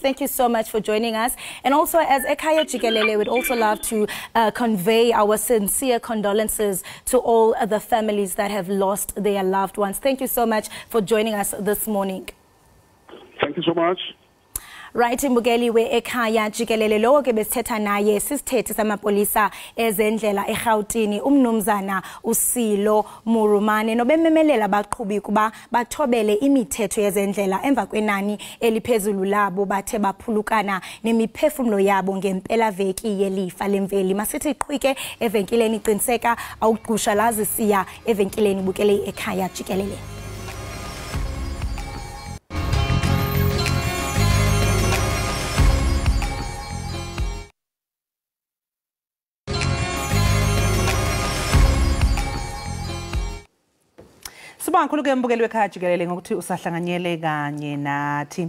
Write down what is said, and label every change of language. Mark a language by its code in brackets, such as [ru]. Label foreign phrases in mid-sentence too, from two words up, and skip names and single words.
[en] Thank you so much for joining us. And also, as Ekhaya Jikelele, we'd also love to convey our sincere condolences to all the families that have lost their loved ones. Thank you so much for joining us this morning. Thank you so much. [xh] Right, imbukeli we Ekhaya Jikelele lo ke besithetha naye sisithethe samapolisa ezendlela eGauteng umnumzana uSilo Murumane nobememelela abaqhubi kuba bathobele imithetho yezendlela emva kwenani eliphezulu labo bathe baphulukana nemiphefumlo yabo ngempela veki yelifa lemveli. Masithi iqhwike evenkileni iqiniseka awugqusha lazi siya evenkileni bukele Ekhaya Jikelele. [zu] Sibankulu ke mbukeli wekhaya Jikelele ngokuthi usahlanganyele kanye nathi.